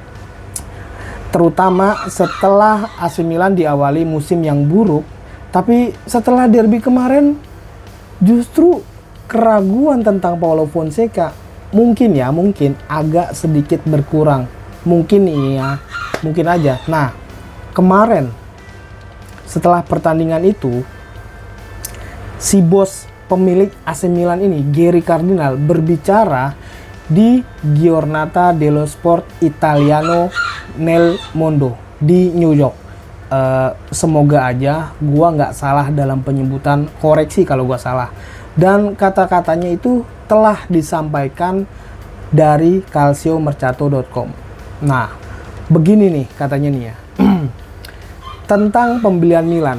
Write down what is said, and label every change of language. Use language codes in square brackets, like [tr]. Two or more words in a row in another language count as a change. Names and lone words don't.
[id] Terutama setelah AC Milan diawali musim yang buruk, tapi setelah derby kemarin justru keraguan tentang Paulo Fonseca mungkin agak sedikit berkurang. Mungkin aja. Nah, kemarin setelah pertandingan itu, si bos pemilik AC Milan ini, Gary Cardinal, berbicara di Giornata dello Sport Italiano nel Mondo di New York. Semoga aja gua nggak salah dalam penyebutan, koreksi kalau gua salah. Dan kata-katanya itu telah disampaikan dari calciomercato.com. Nah, begini nih katanya nih ya. Tentang pembelian Milan.